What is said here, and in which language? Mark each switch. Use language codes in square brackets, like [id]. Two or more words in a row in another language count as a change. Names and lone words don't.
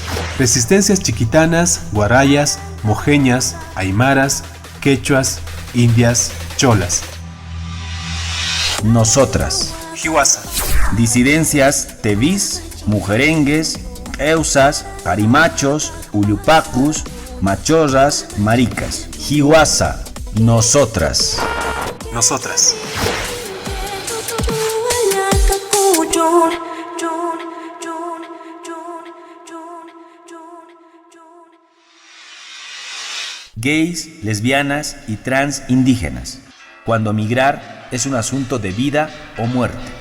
[es] Resistencias chiquitanas, guarayas, mojeñas, aymaras, quechuas, indias, cholas. Nosotras. Hiwasa. Disidencias tevis, mujerengues, eusas, parimachos, uyupacus, machorras, maricas. Hiwasa. Nosotras. Nosotras. Gays, lesbianas y trans indígenas, cuando migrar es un asunto de vida o muerte.